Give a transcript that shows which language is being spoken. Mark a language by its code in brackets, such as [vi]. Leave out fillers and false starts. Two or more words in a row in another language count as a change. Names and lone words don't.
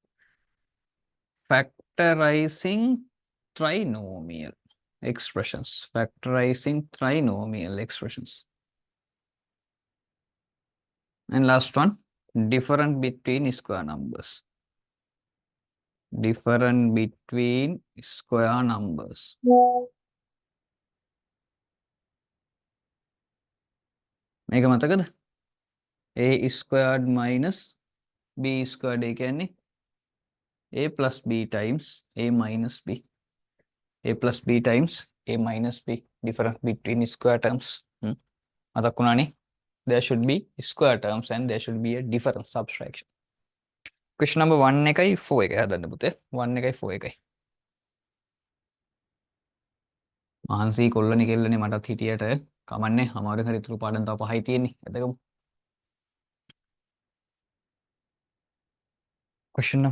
[en] Factorizing trinomial expressions. Factorizing trinomial expressions. And last one, difference between square numbers. Difference between square numbers. [si] මේක මතකද? [en] A squared minus B squared [si] ඒ කියන්නේ [en] A plus B times A minus B. A plus B times A minus B. Difference between square terms. [si] මතක් වුණානේ? [en] There should be square terms and there should be a difference subtraction. Question number [si] 1 එකයි 4 එකයි හදන්න පුතේ. 1 එකයි 4 එකයි. මහන්සි කොල්ලනේ කෙල්ලනේ මටත් හිටියට කමන්නේ අමාරු හරි ඉතුරු පාඩම් තව 5යි තියෙන්නේ. [en] එතකම. Question number.